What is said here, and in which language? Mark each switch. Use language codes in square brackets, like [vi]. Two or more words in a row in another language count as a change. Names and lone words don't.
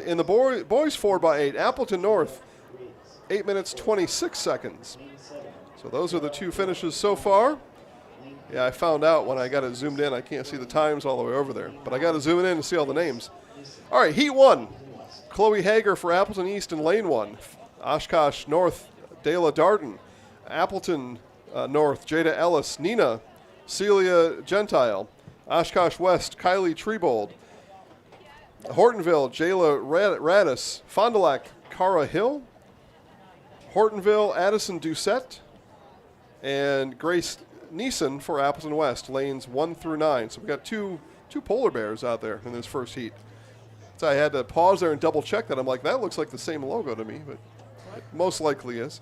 [en] In the boys 4x8, Appleton North, 8 minutes 26 seconds. So those are the 2 finishes so far. Yeah, I found out when I got it zoomed in, I can't see the times all the way over there. But I got to zoom in and see all the names. All right, Heat 1, Chloe Hager for Appleton East in Lane 1. Oshkosh North, Dayla Darden. Appleton North, Jada Ellis. Neenah, Celia Gentile. Oshkosh West, Kylie Trebold. Hortonville, Jayla Radis. Fond du Lac, Cara Hill. Hortonville, Addison Doucette. And Grace Neeson for Appleton West, lanes 1 through 9. So we got two polar bears out there in this first heat. So I had to pause there and double check that. I'm like, that looks like the same logo to me, but it most likely is.